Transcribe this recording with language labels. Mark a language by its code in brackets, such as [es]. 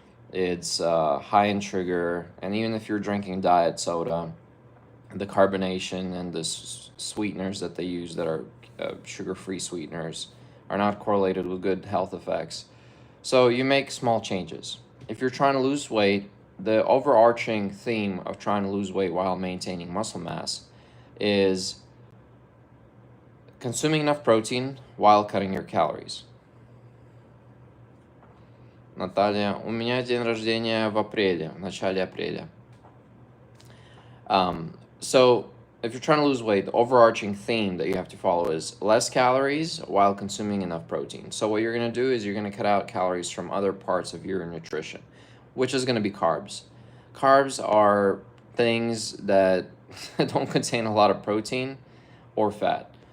[en] It's high in sugar, and even if you're drinking diet soda, the carbonation and the sweeteners that they use that are sugar-free sweeteners are not correlated with good health effects. So you make small changes. If you're trying to lose weight, the overarching theme of trying to lose weight while maintaining muscle mass is consuming enough protein while cutting your calories. [ru] Наталья, у меня день рождения в апреле, в начале апреля. [en] So if you're trying to lose weight, the overarching theme that you have to follow is less calories while consuming enough protein. So what you're going to do is you're going to cut out calories from other parts of your nutrition, which is going to be carbs. Carbs are things that don't contain a lot of protein or fat.